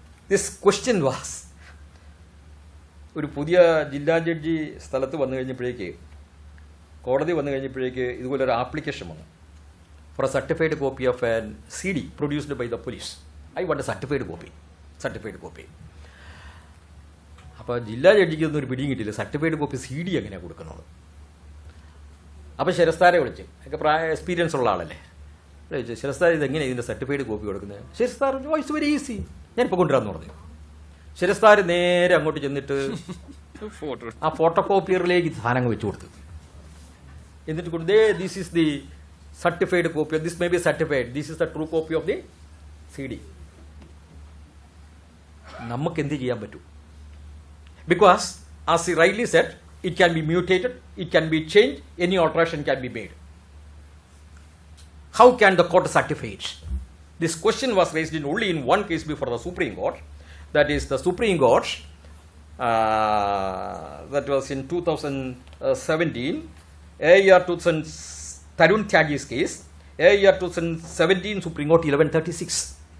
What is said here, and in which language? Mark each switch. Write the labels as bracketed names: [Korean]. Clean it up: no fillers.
[English] This question was, [Malayalam] ഒരു പുതിയ ജില്ലാ ജഡ്ജി സ്ഥലത്ത് വന്നു കഴിഞ്ഞപ്പോഴേക്ക് കോടതി വന്നു കഴിഞ്ഞപ്പോഴേക്ക് ഇതുപോലൊരു ആപ്ലിക്കേഷൻ വന്നു. [English] for a certified copy of a CD produced by the police. I want a certified copy. Certified copy. [Malayalam] അപ്പോൾ ജില്ലാ ജഡ്ജിക്ക് ഒന്നും ഒരു പിടിയും കിട്ടിയില്ല, സർട്ടിഫൈഡ് കോപ്പി CD എങ്ങനെയാണ് കൊടുക്കുന്നത്. അപ്പോൾ ശരസ്താരെ വിളിച്ചു, ഒക്കെ എക്സ്പീരിയൻസ് ഉള്ള ആളല്ലേ, വിളിച്ചു ശരസ്താർ ഇതെങ്ങനെയാണ് ഇതിൻ്റെ സർട്ടിഫൈഡ് കോപ്പി കൊടുക്കുന്നത്. ശരസ്താർ [English] it's very easy, [Malayalam] ഞാനിപ്പോൾ കൊണ്ടുവരാമെന്ന് പറഞ്ഞു. ശരസ്താർ നേരെ അങ്ങോട്ട് ചെന്നിട്ട് ആ ഫോട്ടോ കോപ്പിയറിലേക്ക് സാധനങ്ങൾ വെച്ചു കൊടുത്തു. എന്നിട്ട് കൊണ്ട് [English] This is the certified copy, this may be certified, this is the true copy of the CD. [Malayalam] നമുക്ക് എന്ത് ചെയ്യാൻ പറ്റും? [English] Because, as he rightly said, it can be mutated, it can be changed, any alteration can be made. How can the court certify it? This question was raised in only in one case before the Supreme Court. That is the Supreme Court, that was in 2017, AER 2000, Tarun Tyagi's case, AER 2017, Supreme Court 1136.